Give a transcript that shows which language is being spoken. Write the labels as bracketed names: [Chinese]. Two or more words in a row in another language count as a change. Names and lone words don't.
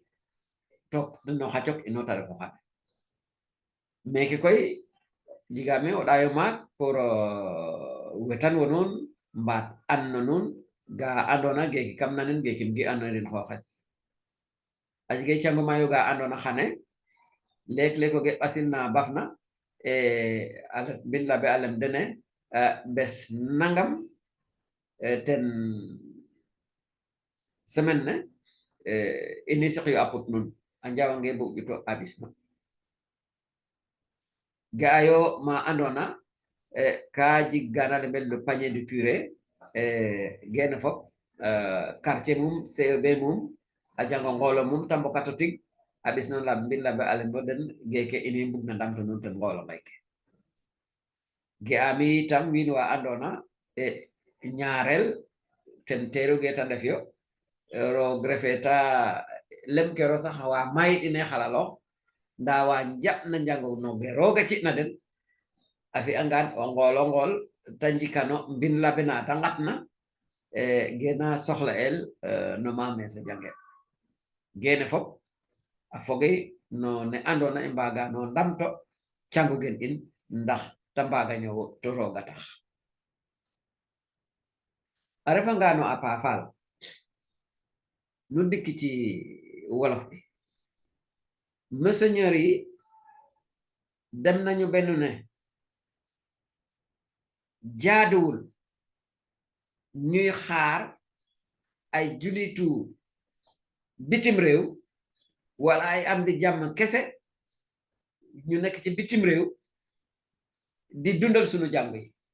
[Serer] tok no xa cok ino ta refo xane meke koy jigame o ɗayo maak pour wetan wo nuun mbaat an no nuun ga andona geki kam nanen gekim gi anonin xooxes a jege cango mayo ga andona xane leek o ge ɓasil na bafna a ref mbin labe a lem dene bes nangam ten semaine ne ini siqyo a put nun a njawange mbug ƴuto a ɓisna ga'ayo ma andona ka jiggana lembel [French] le panier de curé [Serer] gene fop quartier mum CEB mum a jango ngolo mum tambo kato tig a ɓis non lab mbin labe ale bo den geke ini mbug na ndamto nun ten ngolo mayke ge'ami tam wiin wa andona ñaarel ten teru ge ta ndef yo roog refe ta lem kero sax wa mayit ine xalalox nda wa njaɓ na njango no ge rooga ci'na den a fi'angan o ngol ta njikano mbin labe na ta ngatna gena soxla el no ma mesa jange gene fop a foge no ne andona i mbaga no ndamto cango gen in ndax ta mbaga ñowo to rooga tax a refanga no a paafal nu ndikki [Wolof] ci wolof bi monseigneur yi dem nañu benn ne jaaduwul ñuy xaar ay julitu bitim réew wala ay am di jàmm kese ñu nekk ci bitim réew di dundal sunu jàng yi